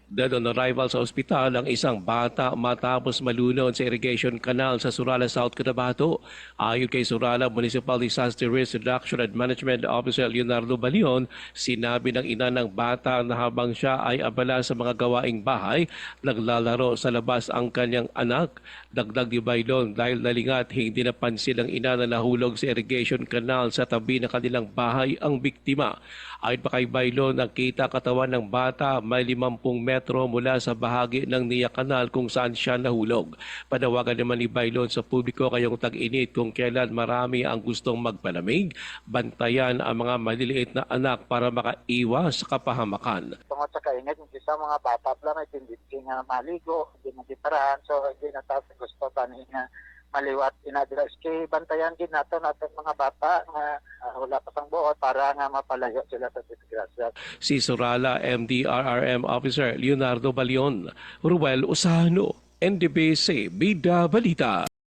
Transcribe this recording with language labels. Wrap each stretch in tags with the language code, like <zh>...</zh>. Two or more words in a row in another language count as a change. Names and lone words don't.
<tl>Dead on arrival sa ospital ang isang bata matapos malunod sa</tl> <en>irrigation canal</en> <tl>sa Surala, South Cotabato. Ayon kay Surala Municipal Disaster Risk Reduction and Management Officer Leonardo Balion, sinabi ng ina ng bata na habang siya ay abala sa mga gawaing bahay, naglalaro sa labas ang kanyang anak. Dagdag ni Bailon, dahil nalingat hindi napansin ng ina na nahulog sa</tl> <en>irrigation canal</en> <tl>sa tabi ng kanilang bahay ang biktima. Ayon pa kay Bailon, nakita katawan ng bata may 50 metro mula sa bahagi ng Nia Canal kung saan siya nahulog. Panawagan naman ni Bailon sa publiko ngayong tag-init kung kailan marami ang gustong magpalamig, bantayan ang mga maliliit na anak para makaiwas sa kapahamakan.</tl> <hil>Tungkol sa kainit, hindi sa mga bata lang, hindi nga maligo, hindi magitarahan, so hindi na tayo gusto pa nga maliwat inadres kay bantayan din nato mga bata nga wala pa sang buot para nga mapalayo sila sa disgrasya.</hil> <tl>Si Surala MDRRM Officer Leonardo Balion, Ruel Usano, NDBC Bida Balita.</tl>